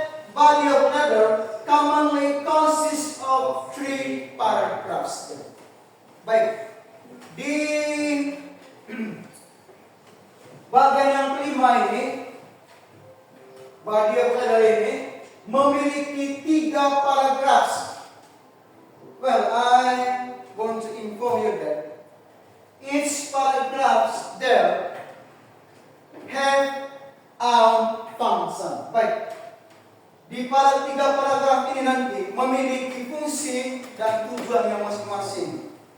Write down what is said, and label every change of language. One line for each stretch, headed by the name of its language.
English: Body of letter commonly consists of 3 paragraphs.
Indonesian: Baik. Di bagian yang kelima ini body of letter ini memiliki 3 paragraph.
English: Well, I want to inform you that each paragraph there have own function.
Indonesian: Baik, di 3 paragraf ini nanti memiliki fungsi dan tujuan yang masing-masing.